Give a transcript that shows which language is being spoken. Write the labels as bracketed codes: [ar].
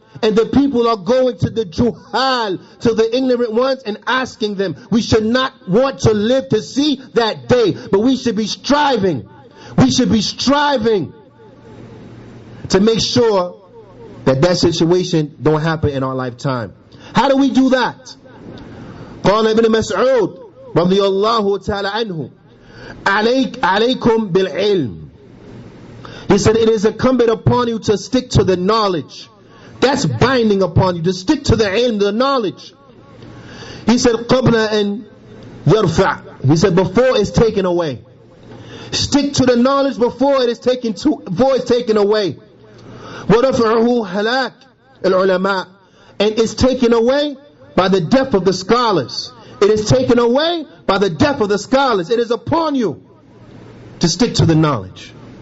[en] And the people are going to the juhal, to the ignorant ones, and asking them. We should not want to live to see that day, but we should be striving. We should be striving to make sure that that situation don't happen in our lifetime. How do we do that? [ar] قال ابن مسعود رضي الله تعالى عنه عليكم بالعلم [en] He said, it is incumbent upon you to stick to the knowledge. That's binding upon you, to stick to the ilm, the knowledge. He said, [ar] قَبْلَ أَنْ يَرْفَعْ. [en] He said, before it's taken away. Stick to the knowledge before it is taken away. [ar] وَرَفْعُهُ هَلَاكِ الْعُلَمَاءِ. [en] And it's taken away by the death of the scholars. It is taken away by the death of the scholars. It is upon you to stick to the knowledge.